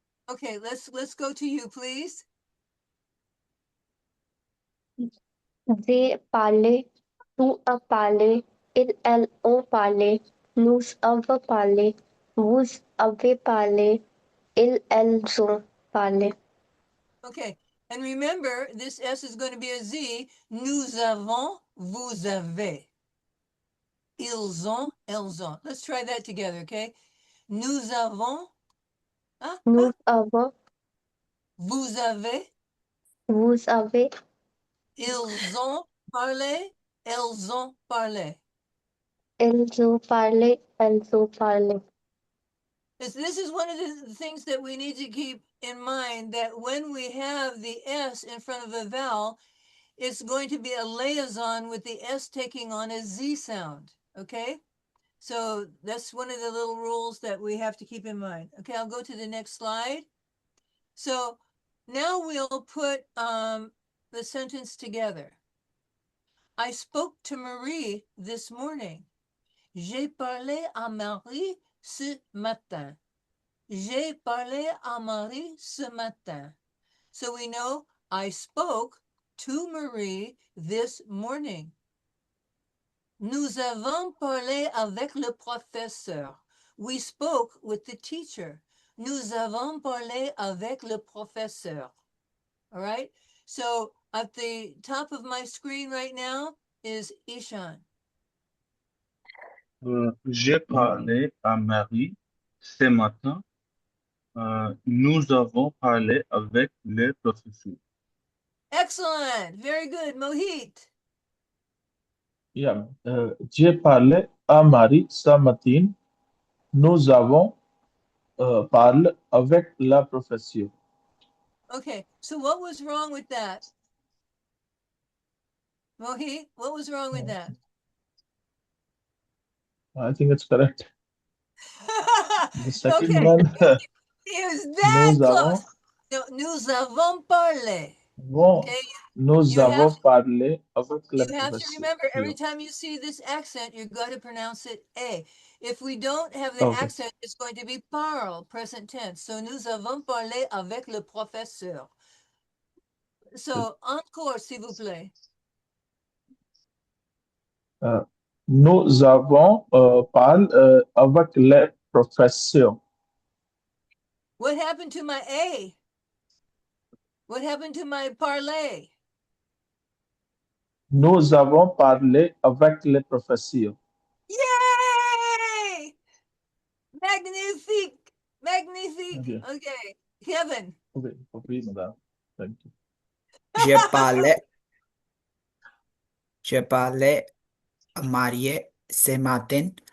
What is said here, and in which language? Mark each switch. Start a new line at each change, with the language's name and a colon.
English: Okay, let's go to you, please.
French: J'ai parlé, tu as parlé, ils, elles ont parlé, nous avons parlé, vous avez parlé, ils, elles ont parlé.
English: Okay, and remember, this S is going to be a Z.
French: Nous avons, vous avez. Ils ont, elles ont.
English: Let's try that together, okay?
French: Nous avons, Nous avons, vous avez, vous avez, ils ont parlé, elles ont parlé. elles ont parlé, elles ont parlé.
English: This is one of the things that we need to keep in mind, that when we have the S in front of a vowel, it's going to be a liaison with the S taking on a Z sound, okay? So that's one of the little rules that we have to keep in mind. Okay, I'll go to the next slide. So now we'll put the sentence together. I spoke to Marie this morning.
French: J'ai parlé à Marie ce matin. J'ai parlé à Marie ce matin.
English: So we know I spoke to Marie this morning.
French: Nous avons parlé avec le professeur.
English: We spoke with the teacher.
French: Nous avons parlé avec le professeur.
English: All right. So at the top of my screen right now is Ishan.
French: J'ai parlé à Marie ce matin. Nous avons parlé avec les professeurs.
English: Excellent. Very good. Mohit.
French: Yeah, j'ai parlé à Marie ce matin. Nous avons parlé avec la professeure.
English: Okay. So what was wrong with that? Mohit, what was wrong with that? I think it's correct. The second Okay. one, It was that
French: nous
English: close.
French: avons, No, nous avons parlé. bon,
English: Okay.
French: nous
English: You have
French: avons parlé avec la
English: You have to
French: professeure.
English: remember every time you see this accent, you're going to pronounce it A. If we don't have the Okay. accent, it's going to be parle, present tense.
French: So nous avons parlé avec le professeur. So encore, s'il vous plaît. Nous avons parlé avec les professeurs.
English: What happened to my A? What happened to my parler?
French: Nous avons parlé avec les professeurs. Yay! Magnifique! Magnifique!
English: Okay. Okay. Kevin. Okay, okay, madame. Thank you.
French: Je parlais à Marie ce matin.